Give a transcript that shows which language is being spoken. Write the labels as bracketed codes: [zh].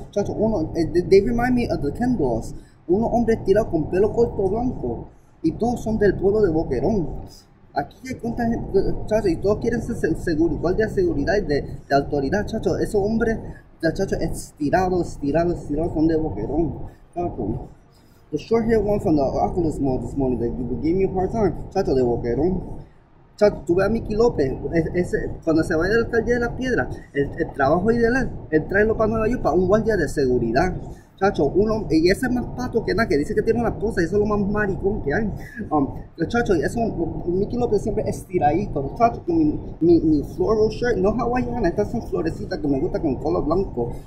[en] Chacho, they remind me of the Ken dolls. [es] Uno hombre estirado con pelo corto blanco. Y todos son del pueblo de Boquerón. Aquí hay cuánta gente, chacho, y todos quieren ser guardia de seguridad y de autoridad, chacho. Esos hombres, chacho, estirados, son de Boquerón, chacho. [en] The short-haired one from the Oculus Mall this morning that gave me a hard time. [es] Chacho, de boquerón. Chacho, tuve a Mickey López, cuando se vaya del calle de la piedra, el trabajo ideal es traerlo para Nueva York para un guardia de seguridad. Chacho, y ese es más pato que nada, que dice que tiene una esposa, y eso es lo más maricón que hay. Chacho, Mickey López siempre estiradito. Chacho, mi [en] floral shirt, [es] no hawaiana, estas son florecitas que me gustan con color blanco.